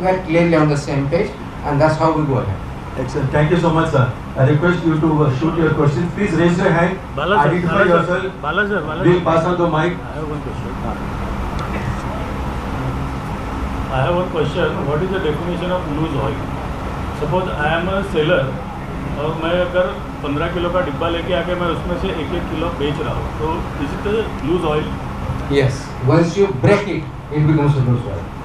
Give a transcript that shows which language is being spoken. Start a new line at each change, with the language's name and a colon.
English: We are clearly on the same page, and that's how we go ahead. Excellent. Thank you so much, sir. I request you to shoot your questions. Please raise your hand. Identify yourself. We'll pass on the mic. I have one question. I have one question. What is the definition of loose oil? Suppose I am a seller
Hindi: और मैं अगर 15 kilo का डिब्बा लेके आके मैं उसमें से 1-1 किलो बेच रहा हूँ, तो
English: is it a loose oil? Yes. Once you break it, it becomes a loose oil.